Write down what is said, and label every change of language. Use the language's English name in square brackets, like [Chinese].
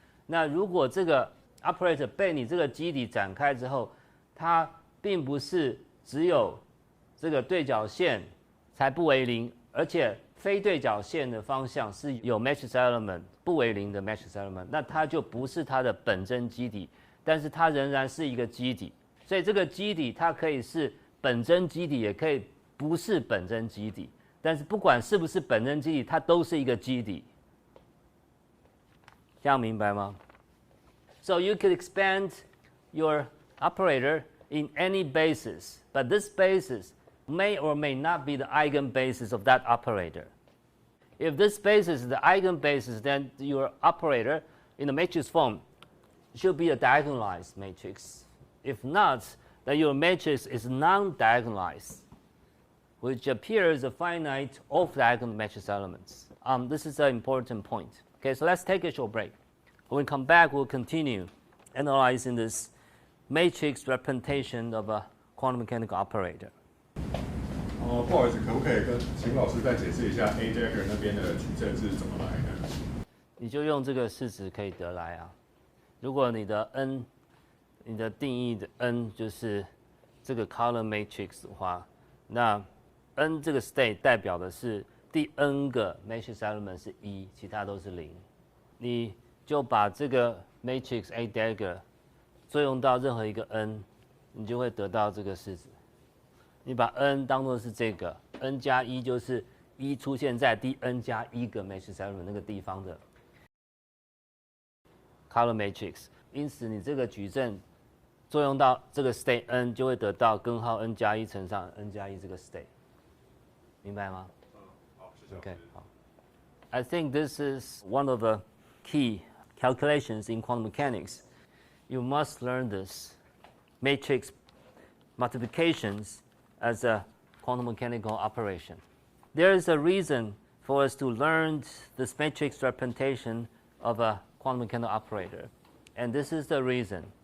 [Chinese] 那如果这个 operator 被你这个基底展开之后，它并不是只有这个对角线才不为零，而且非对角线的方向是有 matrix element 不为零的 matrix element， 那它就不是它的本真基底，但是它仍然是一个基底。所以这个基底它可以是本真基底，也可以不是本真基底，但是不管是不是本真基底，它都是一个基底。这样明白吗？ [English] So you could expand your operator in any basis, but this basis may or may not be the eigenbasis of that operator. If this basis is the eigenbasis, then your operator in the matrix form should be a diagonalized matrix. If not, then your matrix is non-diagonalized, which appears a finite off-diagonal matrix elements. This is an important point. Okay, so let's take a short break. When we come back, we'll continue analyzing this matrix representation of a quantum mechanical operator. [Chinese] 不好意思，可不可以请老师再解释一下 A dagger 那边的矩阵是怎么来的？你就用这个式子可以得来啊。如果你的 n， 你的定义的 n 就是这个 column matrix 的话，那 n 这个 state 代表的是第 n 个 matrix element 是1，其他都是0。你就把这个 matrix A dagger 作用到任何一个 n， 你就会得到这个式子。你把 n 当作是这个 n 加1，就是1出现在第 n 加1个 matrix element 那个地方的 column matrix。因此，你这个矩阵作用到这个 state n， 就会得到根号 n 加1乘上 n 加1这个 state。明白吗？好，谢谢。 [English] OK， [Chinese] 好。 [English] I think this is one of the key calculations in quantum mechanics, you must learn this matrix multiplications as a quantum mechanical operation. There is a reason for us to learn this matrix representation of a quantum mechanical operator, and this is the reason.